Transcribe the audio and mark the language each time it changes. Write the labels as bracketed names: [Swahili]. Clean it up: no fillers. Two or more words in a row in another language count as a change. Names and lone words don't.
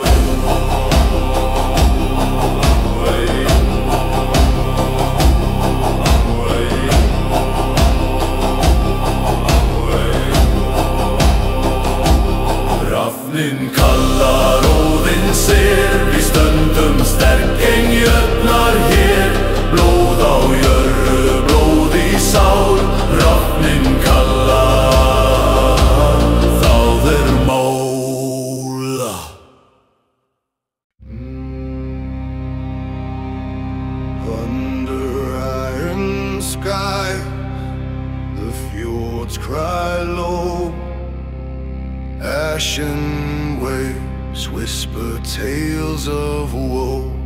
[Icelandic] Rafning kallar Óðinn sér, við stöndum sterk en jötnar hér. Blóð á jörð, blóð í sál, Rafning kallar, það mál. [English] Under iron sky, the fjords cry low. Ashen waves whisper tales of woe.